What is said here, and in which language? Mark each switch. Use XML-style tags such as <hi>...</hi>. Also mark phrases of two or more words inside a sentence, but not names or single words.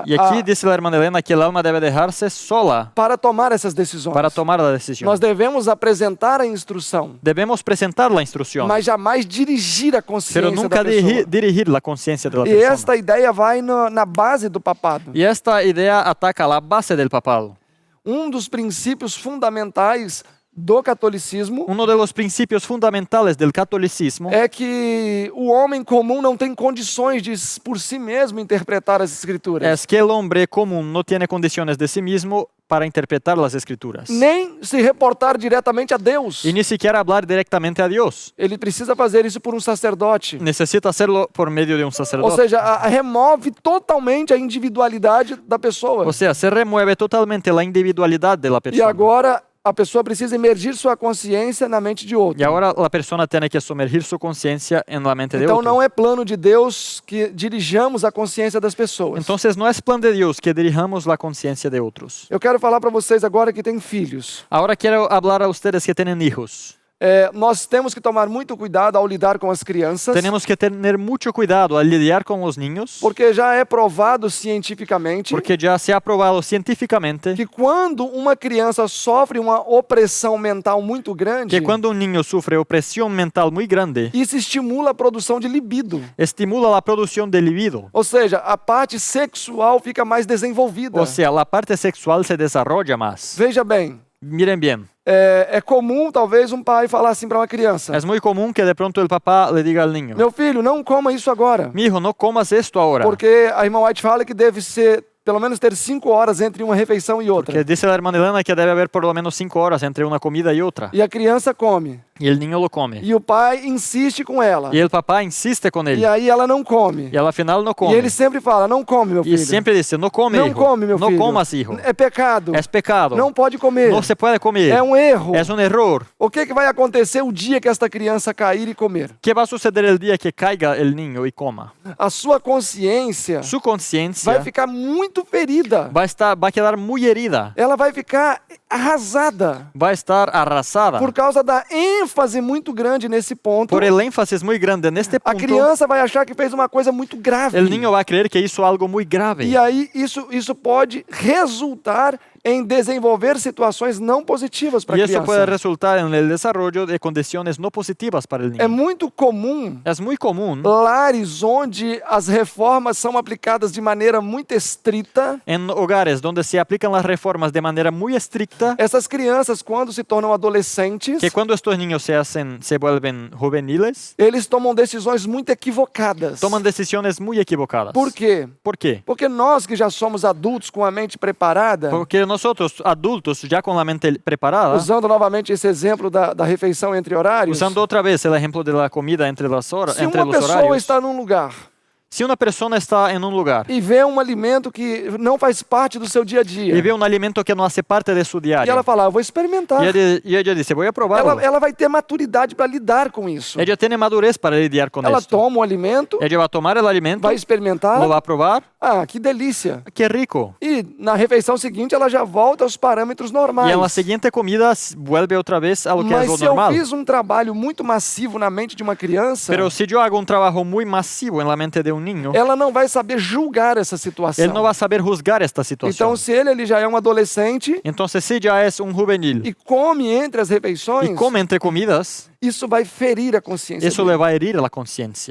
<es>Y aquí dice la hermana Elena que el alma debe dejarse sola</es> <pt>para tomar essas decisões.</pt> <es>para tomar la decisión.</es> <pt>Nós devemos apresentar a instrução,</pt> <es>Debemos presentar la instrucción,</es> <pt>mas jamais dirigir a consciência</pt> <es>pero nunca</es> <pt>da pessoa.</pt> <es>dirigir la conciencia de de la</es> <pt>E</pt> <es>persona.</es> <pt>esta ideia vai na base do papado.</pt> <es>Y esta idea ataca la base del papado.</es> <pt>Dos princípios fundamentais do catolicismo</pt> <es>Uno de los principios fundamentales del catolicismo</es> <pt>é que o homem comum não tem condições de, por si mesmo, interpretar as escrituras.</pt> <es>es que el hombre común no tiene condiciones de sí mismo para interpretar las escrituras.</es> <pt>Nem se reportar diretamente a Deus.</pt> <es>Y ni siquiera hablar directamente a Dios.</es> <pt>Ele precisa fazer isso por um sacerdote.</pt> <es>Necesita hacerlo por medio de un</es> <pt>Ou</pt> <es>sacerdote.</es> <pt>seja, remove totalmente a individualidade da pessoa.</pt> <es>O sea, se remueve totalmente la individualidad de la</es> <pt>E</pt> <es>persona.</es> <pt>agora a pessoa precisa emergir sua consciência na mente de outro.</pt> <es>Y ahora la persona tiene que sumergir su conciencia en la mente de</es> <pt>Então</pt> <es>otro.</es> <pt>não é plano de Deus que dirijamos a consciência das pessoas.</pt> <es>Entonces no es plan de Dios que dirijamos la conciencia de otros.</es> <pt>Eu quero falar para vocês agora que têm filhos.</pt> <es>Ahora quiero hablar a ustedes que tienen hijos.</es> <pt>Nós temos que tomar muito cuidado ao lidar com as crianças,</pt> <es>Tenemos que tener mucho cuidado al lidiar con los niños,</es> <pt>porque já é provado cientificamente</pt> <es>porque ya se ha probado científicamente</es> <pt>que quando uma criança sofre uma opressão mental muito grande,</pt> <es>que cuando un niño sufre opresión mental muy grande,</es> <pt>isso estimula a produção de libido.</pt> <es>estimula la producción de libido.</es> <pt>Ou seja, a parte sexual fica mais desenvolvida.</pt> <es>O sea, la parte sexual se desarrolla más.</es> <pt>Veja bem,</pt> <es>Miren bien,</es> <pt>é comum talvez um pai falar assim para uma criança:</pt> <es>es muy común que de pronto el papá le diga al niño,</es> <pt>meu filho, não coma isso agora.</pt> <es>mi hijo, no comas esto ahora.</es> <pt>Porque a irmã White fala que deve ser, pelo menos ter 5 horas entre uma refeição e outra.</pt> <es>Que dice la hermana Elena que debe haber por lo menos 5 horas entre una comida y otra.</es> <pt>E a criança come.</pt> <es>Y el niño lo come.</es> <pt>E o pai insiste com ela.</pt> <es>Y el papá insiste con él.</es> <pt>E aí ela não come.</pt> <es>Y a la final no</es> <pt>E</pt> <es>come.</es> <pt>ele sempre fala: não come, meu</pt> <es>Y</es> <pt>filho.</pt> <es>siempre dice, no come,</es> <pt>Não</pt> <es>hijo.</es> <pt>come, meu</pt> <es>No</es> <pt>filho.</pt> <es>comas, hijo.</es> <pt>É pecado.</pt> <es>Es pecado.</es> <pt>Não pode comer.</pt> <es>No se puede comer.</es> <pt>É um erro.</pt> <es>Es un error.</es> <pt>O que vai acontecer o dia que esta criança cair e comer?</pt> <es>¿Qué va a suceder el día que caiga el niño y coma?</es> <pt>A sua consciência</pt> <es>Su conciencia</es> <pt>vai ficar muito ferida.</pt> <es>va a quedar muy herida.</es> <pt>Ela vai ficar arrasada</pt> <es>Va a estar arrasada.</es> <pt>por causa da ênfase muito grande nesse ponto.</pt> <es>Por el énfasis muy grande en este</es> <pt>A</pt> <es>punto,</es> <pt>criança vai achar que fez uma coisa muito grave.</pt> <es>el niño va a creer que hizo algo muy grave.</es> <pt>E aí isso pode resultar em desenvolver situações não positivas para a</pt> <es>Y eso puede</es> <pt>criança.</pt> <es>resultar en el desarrollo de condiciones no positivas para el</es> <pt>É</pt> <es>niño.</es> <pt>muito comum</pt> <es>Es muy común</es> <pt>lares onde as reformas são aplicadas de maneira muito estrita.</pt> <es>en hogares donde se aplican las reformas de manera muy estricta,</es> <pt>Essas crianças, quando se tornam adolescentes,</pt> <es>que cuando estos niños se vuelven juveniles,</es> <pt>eles tomam decisões muito equivocadas.</pt> <es>toman decisiones muy equivocadas.</es> <pt>Por quê?</pt> <es>¿Por qué?</es> <pt>Porque nós que já somos adultos com a mente preparada,</pt> <es>Porque nosotros, adultos, ya con la mente preparada,</es> <pt>usando novamente esse exemplo da refeição entre horários,</pt> <es>usando otra vez el ejemplo de la comida entre las horas,</es> <pt>se</pt> <es>entre</es> <pt>uma</pt> <es>los</es> <pt>pessoa</pt> <es>horarios,</es> <pt>está num lugar</pt> <es>si una persona está en un lugar</es> <pt>e vê um alimento que não faz parte do seu dia a dia,</pt> <es>y ve un alimento que no hace parte de su</es> <pt>e</pt> <es>diario,</es> <pt>ela fala: vou experimentar.</pt> <es>y ella dice, voy a probarlo.</es> <pt>Ela vai ter maturidade para lidar com isso.</pt> <es>Ella tiene madurez para lidiar con</es> <pt>Ela</pt> <es>esto.</es> <pt>toma o alimento,</pt> <es>Ella va a tomar el alimento,</es> <pt>vai experimentar.</pt> <es>lo va a probar.</es> <pt>Ah, que delícia.</pt> <es>Qué rico.</es> <pt>E na refeição seguinte ela já volta aos parâmetros normais.</pt> <es>Y en la siguiente comida vuelve otra vez a lo que es</es> <pt>Mas</pt> <es>lo</es> <pt>se eu</pt> <es>normal.</es> <pt>fiz um trabalho muito massivo na mente de uma criança,</pt> <es>Pero si yo hago un trabajo muy masivo en la mente de un niño,</es> <pt>ela não vai saber julgar essa situação.</pt> <es>él no va a saber juzgar esta situación.</es> <pt>Então, se ele já é um adolescente</pt> <es>Entonces, si ya es un juvenil</es> <pt>e come entre as refeições,</pt> <es>y come entre comidas,</es> <pt>isso vai ferir a consciência</pt> <es>eso</es> <pt>dele.</pt> <es>le va a herir la conciencia</es>